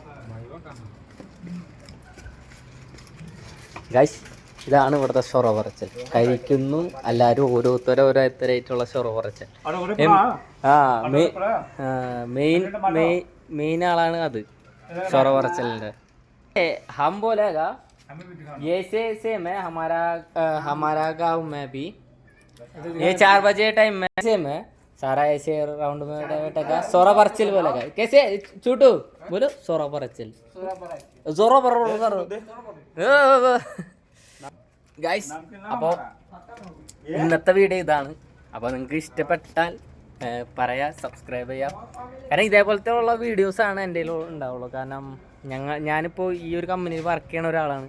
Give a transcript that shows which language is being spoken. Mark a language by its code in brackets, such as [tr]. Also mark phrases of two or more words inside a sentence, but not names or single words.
[ml] ഗൈസ്, ഇതാണ് ഇവിടുത്തെ സൊറ പറച്ചൽ. കഴിക്കുന്നു എല്ലാവരും ഓരോരുത്തരായിട്ടുള്ള സൊറ പറച്ചൽ. മെയിൻ ആളാണ് അത് സൊറ പറച്ചലിൻ്റെ. [hi] हम बोलेगा ये सेम है हमारा गाँव में भी ये 4 बजे टाइम में सेम है सारा ऐसे राउंड में बैठेगा [ml] സൊറ പറച്ചൽ [hi] बोलेगा. कैसे छोटू बोलो [ml] സൊറ പറച്ചൽ [hi] जोरो पर ഗൈസ്. [ml] അപ്പോൾ ഇന്നത്തെ വീഡിയോ ഇതാണ്. അപ്പോൾ നിങ്ങൾക്ക് ഇഷ്ടപ്പെട്ടാൽ പറയാം, സബ്സ്ക്രൈബ് ചെയ്യാം. കാരണം ഇതേപോലത്തെ ഉള്ള വീഡിയോസാണ് എൻ്റെ കയ്യിൽ ഉണ്ടാവുള്ളൂ. കാരണം ഞാനിപ്പോൾ ഈ ഒരു കമ്പനിയിൽ വർക്ക് ചെയ്യണ ഒരാളാണ്.